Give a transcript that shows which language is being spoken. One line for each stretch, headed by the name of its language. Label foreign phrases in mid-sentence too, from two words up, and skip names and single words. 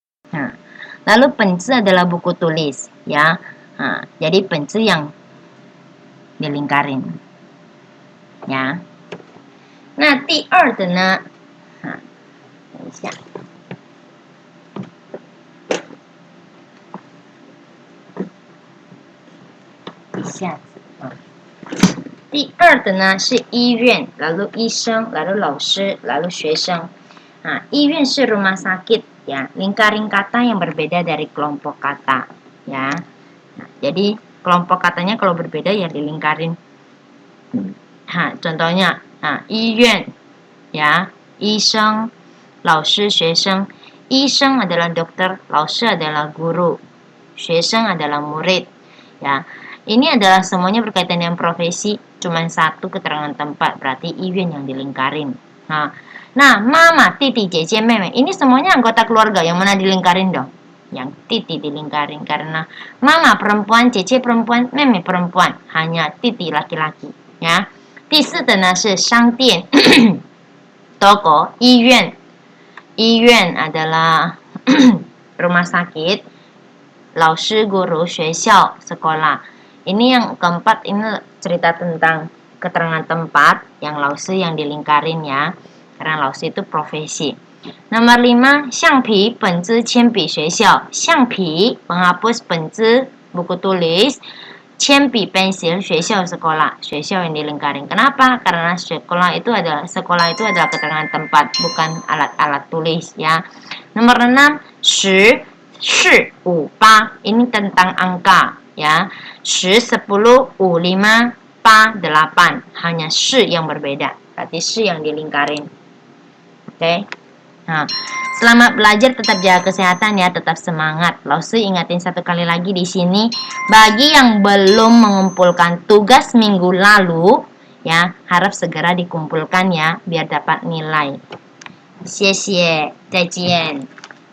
Indonesian: Nah, lalu penzi adalah buku tulis, ya. Nah, jadi penzi yang dilingkarin, ya. Nah,
Chinese: 第二的呢，等一下。一下子啊。第二的呢是医院，lalu 医生，lalu 老师，lalu 学生。Nah, 医院是
Indonesian: rumah sakit, ya. Lingkarin kata yang berbeda dari kelompok kata, ya. Nah, jadi kelompok katanya kalau berbeda ya dilingkarin. Nah, contohnya, nah,
Chinese: 医院, ya, 医生, 老师, 学生.
Indonesian: 医生 adalah dokter, 老师 adalah guru, 学生 adalah murid, ya. Ini adalah semuanya berkaitan dengan profesi, cuma satu keterangan tempat, berarti 医院 yang dilingkarin. Nah, mama, titi, jece, meme, ini semuanya anggota keluarga, yang mana dilingkarin dong? Yang titi dilingkarin, karena mama perempuan, cece perempuan, meme perempuan, hanya titi laki-laki, ya.
Chinese: 第四的呢是商店，toko, 医院，医院
Indonesian: adalah rumah sakit, 老师 guru, 学校 sekolah. Ini yang keempat, ini cerita tentang keterangan tempat, yang 老师 yang dilingkarin, ya. Karena 老师 itu profesi. Nomor 5,
Chinese: 橡皮, 本子, 铅笔, 学校. 橡皮, penghapus, 本子,
Indonesian: buku tulis. 铅笔 pensil, 学校 sekolah, 学校 yang dilingkarin. Kenapa? Karena sekolah itu adalah keterangan tempat, bukan alat-alat tulis, ya. Nomor 6, 10, 4, 5, 8. Ini tentang angka, ya. 10, 10, 5, 5, 8, 8. Hanya 10 yang berbeda. Berarti 10 yang dilingkarin. Oke. Nah, selamat belajar, tetap jaga kesehatan ya, tetap semangat. Lausi ingatin satu kali lagi di sini, bagi yang belum mengumpulkan tugas minggu lalu, ya, harap segera dikumpulkan ya, biar dapat nilai.
Chinese: 谢谢，再见。